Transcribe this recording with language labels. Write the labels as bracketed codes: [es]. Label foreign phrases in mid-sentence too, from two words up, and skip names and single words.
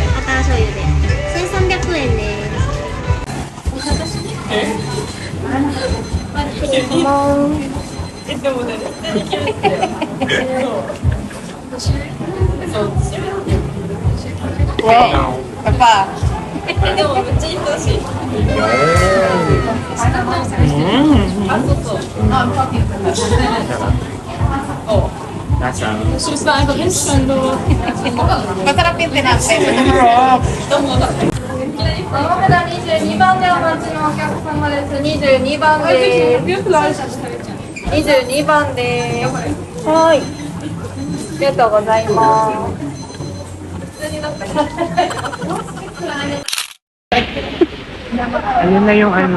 [ja] バター醤油で1300円です。パパ [tl] Nasa? Masarap yung tinapay. [ja] 22 番でお待ちのお客様です。22番です。22番です。はい。ありがとうございます。 [tl] Ayun na yung ano.